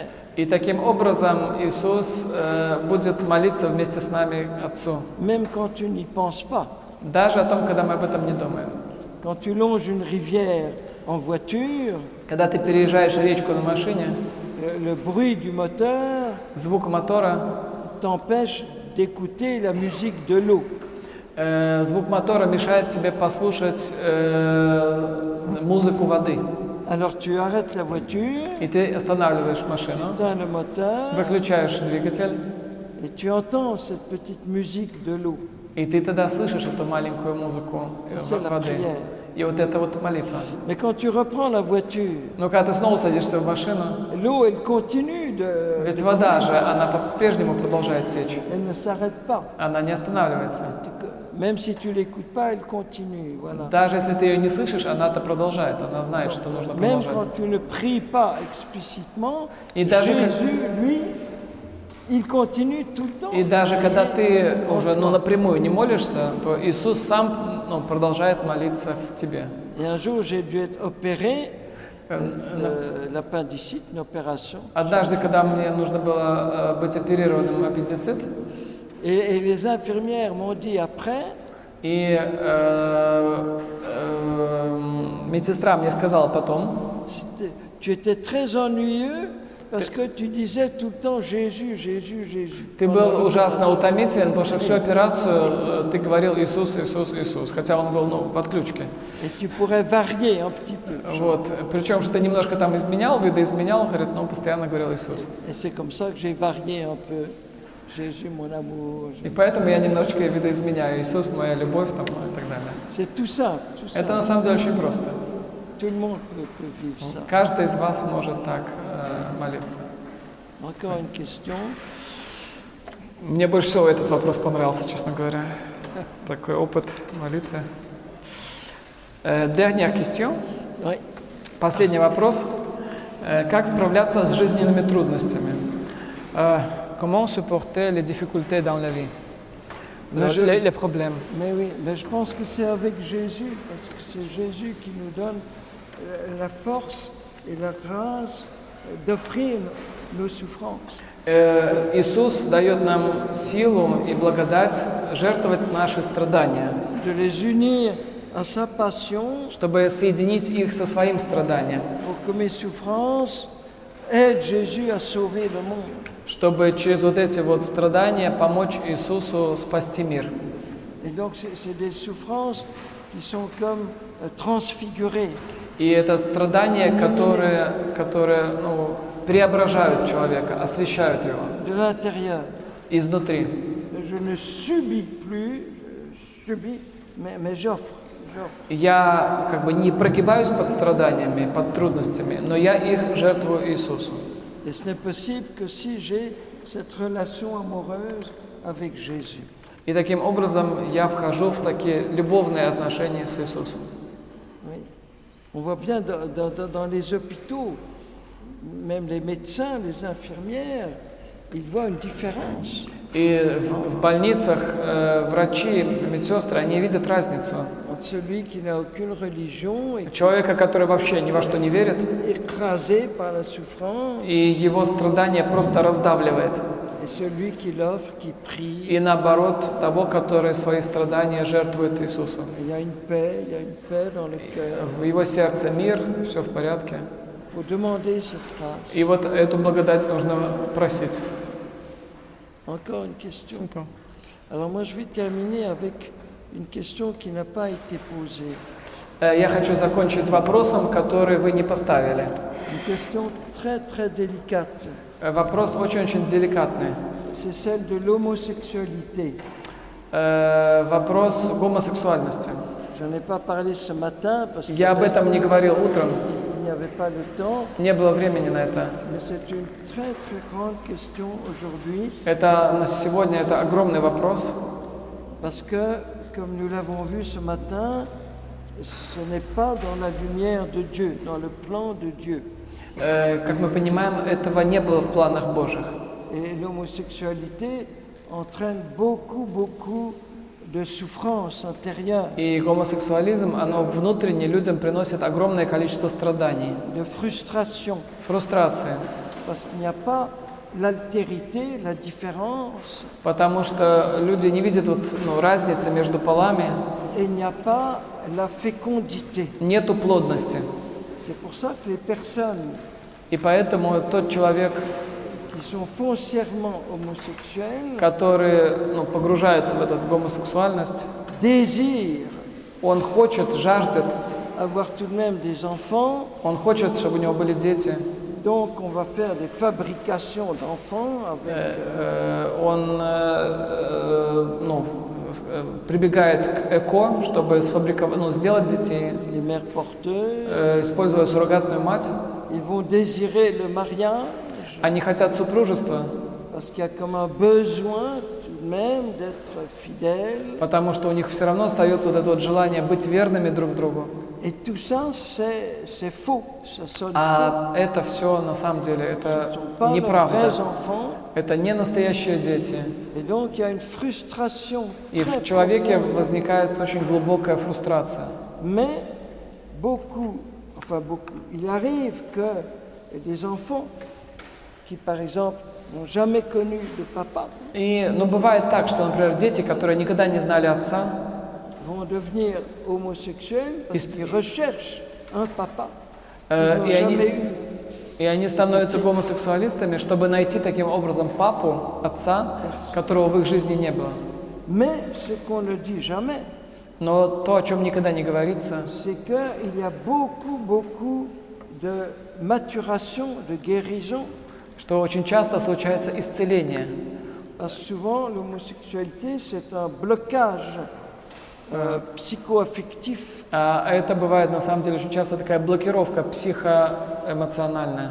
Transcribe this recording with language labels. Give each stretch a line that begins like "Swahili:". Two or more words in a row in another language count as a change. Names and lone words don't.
Russian: И таким образом Иисус будет молиться вместе с нами Отцу.
French: Même quand tu n'y penses pas.
Russian: Даже о том, когда мы об этом не думаем.
French: Quand tu longes une rivière en voiture,
Russian: Когда ты переезжаешь речку на машине,
French: le bruit du moteur
Russian: звук мотора,
French: t'empêche d'écouter la musique de l'eau.
Russian: звук мотора мешает тебе послушать музыку воды.
French: Alors tu arrêtes la voiture,
Russian: И ты останавливаешь машину,
French: éteins le moteur
Russian: выключаешь двигатель,
French: et tu entends cette petite musique de l'eau.
Russian: и ты тогда слышишь эту маленькую музыку
French: C'est la
Russian: воды.
French: prière.
Russian: И вот это вот молитва.
French: Mais quand tu reprends la voiture,
Russian: Но когда ты снова садишься в машину,
French: l'eau, elle continue de...
Russian: ведь вода же, она по-прежнему продолжает течь.
French: Elle ne s'arrête pas.
Russian: Она не останавливается.
French: Même si tu l'écoutes pas, elle continue. Voilà.
Russian: Даже если ты ее не слышишь, она-то продолжает. Она знает, что нужно
French: Même
Russian: продолжать.
French: quand tu ne pries pas explicitement,
Russian: Et даже
French: Jésus, lui, il continue tout le temps.
Russian: И даже когда ты уже напрямую не молишься, то Иисус сам продолжает молиться в тебе.
French: Et un jour, j'ai dû être opéré de l'appendicite, une opération.
Russian: Однажды, когда мне нужно было быть оперированным аппендицит,
French: Et les infirmières m'ont dit après,
Russian: и медсестра мне сказала потом,
French: tu étais très ennuyeux parce que tu disais tout le temps Jésus, Jésus, Jésus.
Russian: ты был ужасно утомителен, потому что всю операцию ты говорил Иисус, Иисус, Иисус, хотя он был в отключке.
French: Et tu pourrais varier un petit peu.
Russian: Вот. Причем, что ты немножко там видоизменял, говорит, но он постоянно говорил Иисус.
French: Et c'est comme ça que j'ai varié un peu. Jésus, mon amour.
Russian: И поэтому я немножечко видоизменяю. Иисус, моя любовь, там, и так далее.
French: C'est tout simple, tout
Russian: Это на
French: simple.
Russian: самом деле очень просто.
French: Tout le monde peut vivre ça.
Russian: Каждый из вас может так молиться.
French: Encore une question.
Russian: Мне больше всего этот вопрос понравился, честно говоря. Такой опыт молитвы.
French: Dernière question. Oui.
Russian: Последний вопрос. Как справляться с жизненными трудностями?
French: Comment supporter les difficultés dans la vie? Les problèmes. Mais oui, mais je pense que c'est avec Jésus, parce que c'est Jésus qui nous donne la force et la grâce d'offrir nos souffrances.
Russian: Иисус дает нам силу и благодать жертвовать наши страдания,
French: De les unir à sa passion
Russian: чтобы соединить их со своим страданием,
French: pour que mes souffrances aident Jésus à sauver le monde.
Russian: чтобы через вот эти вот страдания помочь Иисусу спасти мир.
French: Et donc c'est des souffrances qui sont comme transfigurées.
Russian: И это страдания, которые преображают человека, освещают его
French: de l'intérieur.
Russian: изнутри.
French: Je ne subis plus, je subis, mais j'offre.
Russian: Я как бы не прогибаюсь под страданиями, под трудностями, но я их жертвую Иисусу.
French: Et ce n'est possible que si j'ai cette relation amoureuse avec Jésus.
Russian: И таким образом я вхожу в такие любовные отношения с Иисусом.
French: Oui. On voit bien dans les hôpitaux, même les médecins, les infirmières, ils voient une différence.
Russian: И в больницах врачи, медсестры, они видят разницу.
French: Entre celui qui n'a aucune religion et
Russian: Человека, который вообще ни во что не верит,
French: écrasé par la souffrance,
Russian: и его страдание просто раздавливает.
French: et celui qui l'offre, qui prie.
Russian: И наоборот, того, который свои страдания жертвует Иисусу.
French: Il y a une paix dans le cœur.
Russian: В его сердце мир, все в порядке.
French: Il faut demander cette grâce.
Russian: И вот эту благодать нужно просить.
French: Encore une question. Alors moi je vais terminer avec une question qui n'a pas été posée.
Russian: Я хочу закончить вопросом, который вы не поставили.
French: Une question très très délicate.
Russian: Вопрос очень-очень деликатный.
French: C'est celle de l'homosexualité.
Russian: Вопрос гомосексуальности.
French: J'en ai pas parlé ce matin parce qu'il
Russian: Я об этом не говорил утром,
French: n'y avait pas le temps,
Russian: не было времени на это.
French: mais c'est une très très grande question aujourd'hui
Russian: Это сегодня это огромный вопрос,
French: parce que, comme nous l'avons vu ce matin, ce n'est pas dans la lumière de Dieu, dans le plan de Dieu.
Russian: как мы понимаем, этого не было в планах Божьих.
French: Et l'homosexualité entraîne beaucoup de souffrance intérieure,
Russian: И гомосексуализм, оно внутренне людям приносит огромное количество страданий,
French: de frustration,
Russian: фрустрации,
French: parce qu'il n'y a pas l'altérité, la différence,
Russian: потому что люди не видят разницы между полами,
French: et il n'y a pas la fécondité.
Russian: нету плодности.
French: C'est pour ça que les personnes
Russian: И поэтому тот человек,
French: qui sont foncièrement homosexuels
Russian: который погружается в эту гомосексуальность,
French: désirent
Russian: он хочет, жаждет,
French: avoir tout de même des enfants,
Russian: он хочет, чтобы у него были дети,
French: donc on va faire des fabrications d'enfants avec
Russian: он прибегает к ЭКО, чтобы сделать детей,
French: les mères porteuses,
Russian: используя суррогатную мать.
French: ils vont désirer le mariage
Russian: Они хотят супружества,
French: parce qu'il y a comme un besoin tout de même d'être fidèles.
Russian: потому что у них все равно остается вот это желание быть верными друг другу.
French: Et tout ça, c'est faux, ça sonne faux.
Russian: А это все на самом деле,
French: Ce ne
Russian: это
French: sont pas leurs vrais
Russian: неправда.
French: enfants.
Russian: Это не настоящие дети.
French: Et donc il y a une frustration
Russian: И
French: très
Russian: в человеке
French: profonde.
Russian: возникает очень глубокая фрустрация.
French: Mais il arrive que des enfants qui, par exemple, n'ont jamais connu de papa,
Russian: Бывает так, что, например, дети, которые никогда не знали отца,
French: vont devenir homosexuels parce qu'ils recherchent un papa Et qu'ils n'ont jamais eu.
Russian: и они становятся гомосексуалистами, чтобы найти таким образом папу, отца, которого в их жизни не было.
French: Mais ce qu'on ne dit jamais,
Russian: Но то, о чем никогда не говорится,
French: c'est qu'il y a beaucoup de maturation, de guérison.
Russian: что очень часто случается исцеление.
French: Parce que souvent, l'homosexualité, c'est un blocage psycho-affectif
Russian: А это бывает на самом деле очень часто такая блокировка психоэмоциональная